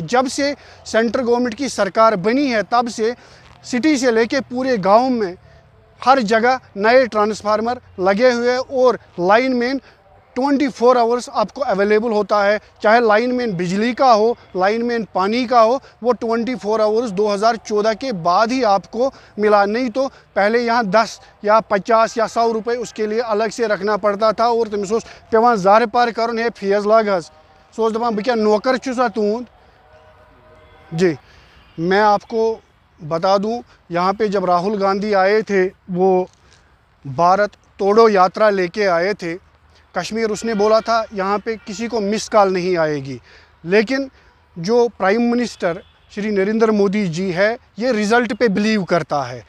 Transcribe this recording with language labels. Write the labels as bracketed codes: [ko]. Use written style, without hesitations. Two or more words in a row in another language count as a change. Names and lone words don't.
[ur] جب سے [en] center government [ur] کی سرکار بنی ہے تب سے سٹی سے لے کے پورے گاؤں میں ہر جگہ نئے ٹرانسفارمر لگے ہوئے، اور لائن مین 24 آورس آپ کو اویلیبل ہوتا ہے. چاہے لائن مین بجلی کا ہو، لائن مین پانی کا ہو، وہ 24 آورس 2014 کے بعد ہی آپ کو ملا. نہیں تو پہلے یہاں 10 یا 50 یا 100 روپے اس کے لیے الگ سے رکھنا پڑتا تھا، اور [ks] تمس اوس پیوان زار پار کرن ہے فیس لاگ حظ. سو اوس دپان بہ کیا نوکر چھُسا تُہُنٛد. [ur] جی، میں آپ کو بتا دوں، یہاں پہ جب راہل گاندھی آئے تھے، وہ بھارت توڑو یاترا لے کے آئے تھے کشمیر. اس نے بولا تھا یہاں پہ کسی کو [en] miss call [ur] نہیں آئے گی. لیکن جو [en] prime minister [ur] شری نریندر مودی جی ہے، یہ رزلٹ پہ بلیو کرتا ہے.